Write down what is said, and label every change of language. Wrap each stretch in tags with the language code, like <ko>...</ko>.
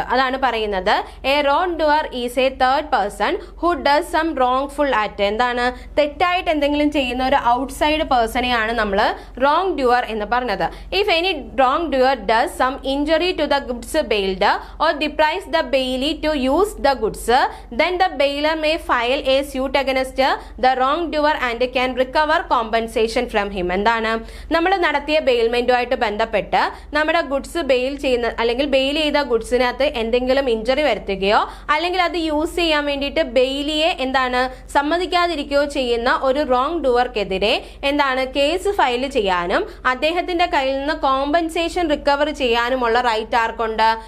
<ml>അതാണ് പറയുന്നത്</ml> <en>A wrongdoer is a third person who does some wrongful act.</en> <ml>എന്താണ്? തെറ്റായിട്ട് എന്തെങ്കിലും ചെയ്യുന്ന ഒരു ഔട്ട്സൈഡ് പേഴ്സണെയാണ് നമ്മൾ റോങ് ഡുവർ എന്ന് പറഞ്ഞത്.</ml> <en>If any wrongdoer does some injury to the goods bailed or deprives authorize the bailey to use the goods, then the bailier may file a suit against the wrongdoer and can recover compensation from him.</en> <ml>എന്താണ് നമ്മൾ നടത്തിയ ബെയിൽമെന്റുമായിട്ട് ബന്ധപ്പെട്ട് നമ്മുടെ goods bail ചെയ്യുന്ന അല്ലെങ്കിൽ bail ചെയ്ത ഗുഡ്സിനകത്ത് എന്തെങ്കിലും injury വരുത്തുകയോ അല്ലെങ്കിൽ അത് യൂസ് ചെയ്യാൻ വേണ്ടിയിട്ട് ബെയിലിയെ എന്താണ് സമ്മതിക്കാതിരിക്കുകയോ ചെയ്യുന്ന ഒരു റോങ് ഡുവർക്കെതിരെ എന്താണ് കേസ് ഫയൽ ചെയ്യാനും അദ്ദേഹത്തിന്റെ കയ്യിൽ നിന്ന് കോമ്പൻസേഷൻ റിക്കവർ ചെയ്യാനുമുള്ള റൈറ്റ് ആർക്കുണ്ട്?</ml>